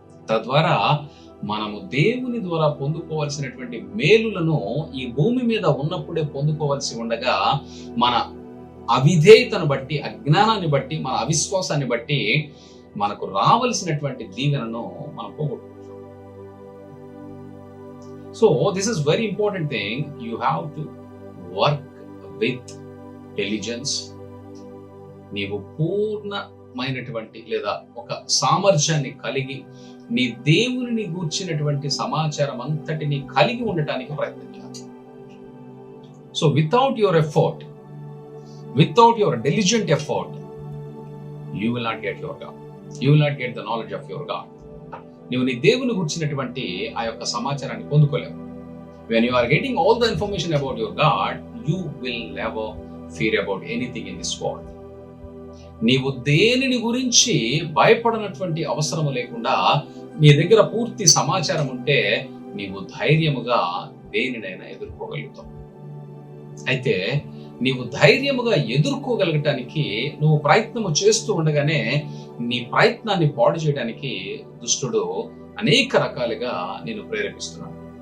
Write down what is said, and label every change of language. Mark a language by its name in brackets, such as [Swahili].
[Telugu] తద్వారా మనము దేవుని ద్వారా పొందుకోవాల్సినటువంటి మేలులను ఈ భూమి మీద ఉన్నప్పుడే పొందుకోవాల్సి ఉండగా మన అవిధేయతను బట్టి, అజ్ఞానాన్ని బట్టి, మన అవిశ్వాసాన్ని బట్టి మనకు రావలసినటువంటి దీవెనను మనం పోగొట్టుకుంటాం. [English] So this is very important thing. You have to work with diligence. [Telugu] నీవు పూర్ణమైనటువంటి లేదా ఒక సామర్థ్యాన్ని కలిగి నీ దేవుని గూర్చినటువంటి సమాచారం అంతటిని కలిగి ఉండటానికి ప్రయత్నించాలి. [English] So without your effort, without your diligent effort, you will not get your God. You will not get the knowledge of your God. [Telugu] నీవు నీ దేవుని గురించినటువంటి ఆ యొక్క సమాచారాన్ని పొందుకోలేవు. [English] When you are getting all the information about your God, you will never fear about anything in this world. [Telugu] నీవు దేనిని గురించి భయపడనటువంటి అవసరం లేకుండా నీ దగ్గర పూర్తి సమాచారం ఉంటే నీవు ధైర్యముగా దేనినైనా ఎదుర్కోగలుగుతావు. అయితే నీవు ధైర్యముగా ఎదుర్కోగలగటానికి నువ్వు ప్రయత్నము చేస్తూ ఉండగానే నీ ప్రయత్నాన్ని పాడు చేయడానికి దుష్టుడు అనేక రకాలుగా నిన్ను ప్రేరేపిస్తున్నాడు.